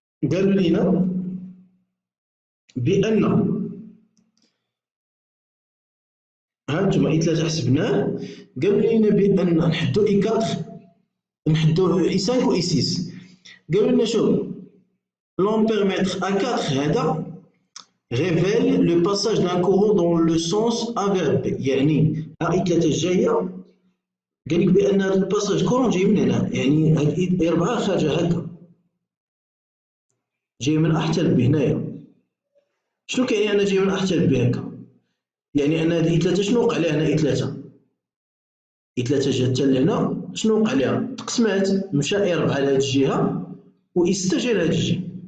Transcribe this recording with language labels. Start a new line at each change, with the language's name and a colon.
Arabic: قالوا لينا بأن هانتوما I3 حسبناه. قالوا لينا بأن نحدو I4 نحدو I5 و I6. قالوا لنا شوف
French: l'ampèremètre A4 هذا révèle le passage d'un courant dans le sens A vers B.
Arabic: يعني I3 الجاية قال لك بأن هذا الباساج كورون جاي من هنا، يعني هاد I4 خارجة هكا جاي من أ حتى ل B هنايا. شنو كيعني أنا جاي من أ حتى ل B هكا؟ يعني أن هاد I3 شنو وقع لها هنا I3 جات حتى لهنا شنو وقع لها؟ تقسمات مشى I4 لهاد الجهة و I6 جا لهاد الجهة.